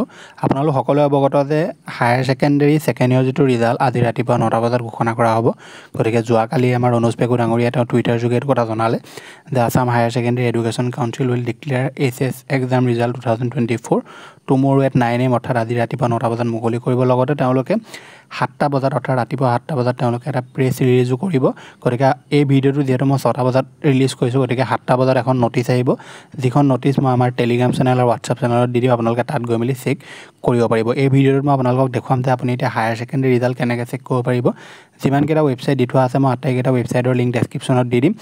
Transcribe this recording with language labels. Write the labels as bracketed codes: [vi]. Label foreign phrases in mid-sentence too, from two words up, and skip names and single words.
[as] আপোনালোকে সকলোৱে অৱগত যে [en] higher secondary second year [as] যি ৰিজাল্ট আজি ৰাতিপুৱা 9টা বজাত ঘোষণা কৰা হ'ব। গতিকে যোৱাকালি আমাৰ অনুজ পেগু ডাঙৰীয়াই টুইটাৰ যোগে কথা জনালে যে [en] Assam Higher Secondary Education Council will declare HS exam result 2024 tomorrow at 9 AM [as] অৰ্থাৎ আজি ৰাতিপুৱা 9টা বজাত মুকলি কৰিব। লগতে তেওঁলোকে 7টা বজাত অৰ্থাৎ ৰাতিপুৱা 7টা বজাত তেওঁলোকে এটা [en] press release [as] কৰিব। গতিকে এই ভিডিওটো যেহেতু মই 6টা বজাত ৰিলিজ কৰিছো, গতিকে 7টা বজাত এখন নটিচ আহিব, যিখন নটিচ মই আমাৰ টেলিগ্ৰাম চেনেল আৰু হোৱাটছআপ চেনেলত দি দিম। আপোনালোকে তাত গৈ মেলি চেক কৰিব পাৰিব। এই ভিডিওটোত মই আপোনালোকক দেখুৱাম যে আপুনি এতিয়া [en] higher secondary result [as] কেনেকৈ চেক কৰিব পাৰিব। যিমানকেইটা ৱেবছাইট দি থোৱা আছে মই আটাইকেইটা ৱেবছাইটৰ লিংক ডেছক্ৰিপশ্যনত দি দিম।